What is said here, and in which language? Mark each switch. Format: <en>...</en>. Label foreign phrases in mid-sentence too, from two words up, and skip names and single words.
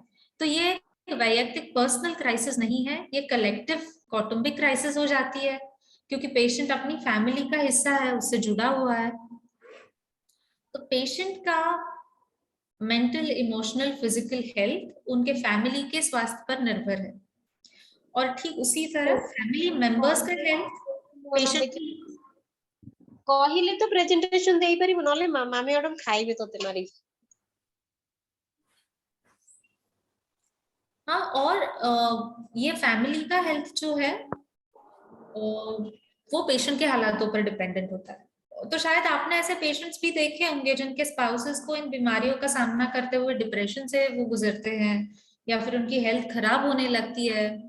<hi>तो ये एक वैयक्तिक</hi> <en>personal crisis</en> <hi>नहीं है, ये कलेक्टिव कौटुंबिक क्राइसिस हो जाती है, क्योंकि पेशेंट अपनी फैमिली का हिस्सा है, उससे जुड़ा हुआ है। तो पेशेंट का</hi> <en>mental, emotional, physical health</en> <hi>उनके फैमिली के स्वास्थ्य पर निर्भर है, और ठीक उसी तरह</hi> <en>family members</en> <hi>का हेल्थ पेशेंट की।</hi> <or>କହିଲେ ତ ପ୍ରେଜେଣ୍ଟେସନ ଦେଇପାରିବୁ, ନହେଲେ ମାମା ମ୍ୟାଡମ ଖାଇବେ ତତେ ମାରି।</or> <hi>हाँ, और ये फैमिली का हेल्थ जो है वो पेशेंट के हालातों पर डिपेंडेंट होता है। तो शायद आपने ऐसे पेशेंट्स भी देखे होंगे जिनके स्पाउसेस को इन बीमारियों का सामना करते हुए डिप्रेशन से वो गुजरते हैं, या फिर उनकी हेल्थ खराब होने लगती है।</hi>